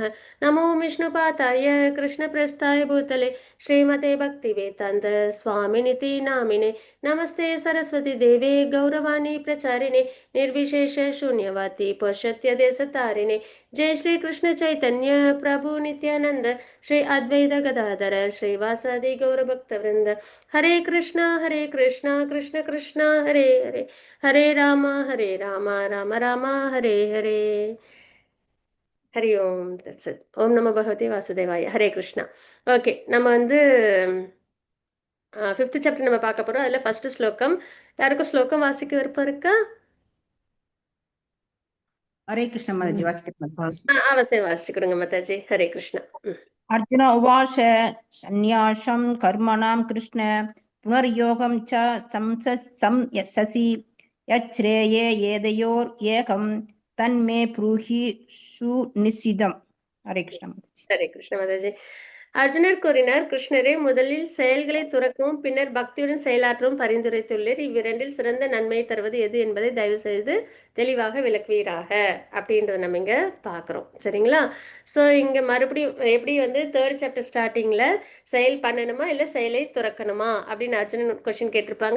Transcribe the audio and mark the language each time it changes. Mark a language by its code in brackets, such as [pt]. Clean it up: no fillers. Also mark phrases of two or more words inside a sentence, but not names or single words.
[sa] नमो विष्णुपाताय कृष्णप्रस्थाय भूतले श्रीमते भक्तिवेदान्त स्वामिनिति नामिने नमस्ते सरस्वती देवे गौरवाणी प्रचारिणे निर्विशेष शून्यवादी पश्यत्य देशतारिणे। जय श्री कृष्ण चैतन्य प्रभु नित्यानंद श्री अद्वैत गदाधर श्रीवासादि गौर भक्त वृंद। हरे कृष्णा कृष्ण कृष्ण हरे हरे, हरे राम राम राम हरे हरे. हरि ओम् तत्सत्। ओम् नमो भगवते वासुदेवाय। हरे कृष्ण. [ta] ஓகே, நம்ம வந்து 5th சாப்டர் நம்ம பார்க்க போறோம். அதில் ஃபர்ஸ்ட் ஸ்லோகம். யாருக்கும் ஸ்லோகம் வாசிக்க விருப்பம் இருக்கா? [hi] हरे कृष्ण माताजी वासिकं [ta] அவசியம் வாசிச்சு கொடுங்க மாதாஜி. [sa] हरे कृष्ण. अर्जुन उवाच सन्न्यासं कर्मणां कृष्ण पुनर्योगं च संयससि यच्छ्रेये येदयोरेकं तन्मे ब्रूहि सुनिश्चितम्. हरे कृष्ण. हरे कृष्ण [ta] மாதாஜி. அர்ஜுனர் கூறினார், கிருஷ்ணரே, முதலில் செயல்களை துறக்கவும் பின்னர் பக்தியுடன் செயலாற்றவும் பரிந்துரைத்துள்ளீர். இவ்விரண்டில் சிறந்த நன்மையை தருவது எது என்பதை தயவு செய்து தெளிவாக விளக்குவீராக அப்படின்றத நம்ம இங்கே பார்க்குறோம். சரிங்களா? ஸோ இங்கே மறுபடியும் எப்படி வந்து 3rd சாப்டர் ஸ்டார்டிங்கில் செயல் பண்ணணுமா இல்லை செயலை துறக்கணுமா அப்படின்னு அர்ஜுனன் கொஸ்டின் கேட்டிருப்பாங்க.